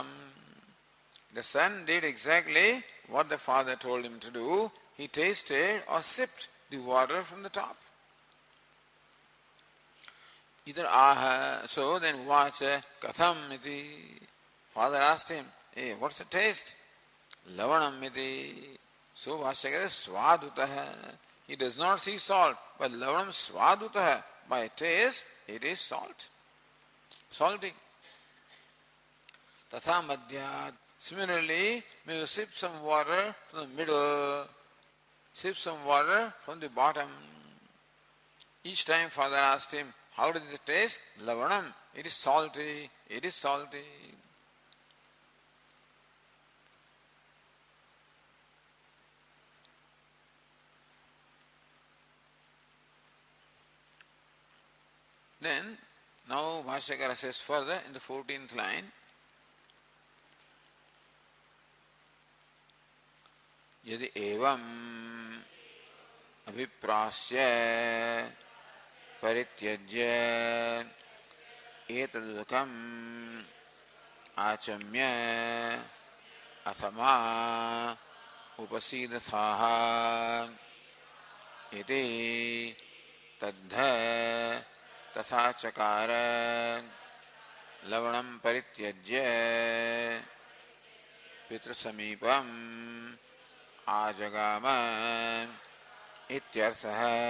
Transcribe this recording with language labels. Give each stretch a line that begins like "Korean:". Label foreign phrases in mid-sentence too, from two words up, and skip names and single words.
English: The son did exactly what the father told him to do. He tasted or sipped the water from the top. Either aha, so then
Sanskrit: वाचा कथम् इति.
English: Father asked him, hey, what's the taste?
Sanskrit: लवणम् इति. So भाष्यकार स्वादुतः.
English: He does not see salt, but
Sanskrit: लवणम् स्वादुतः.
English: By taste, it is salt. Salty.
Sanskrit: तथा मध्यात्.
English: Similarly, may you sip some water from the middle, sip some water from the bottom. Each time father asked him, how does it taste? Lavanam. It is salty. It is salty. Then, now Bhashyakara says further in the 14th line,
Sanskrit: यदि एवं अभिप्रास्य परित्यज्य एतदुदकम् आचम्य अथमा उपसीदथाः इति तद्ध तथा चकार लवणं परित्यज्य पितृसमीपम् आजगाम इत्यर्थः.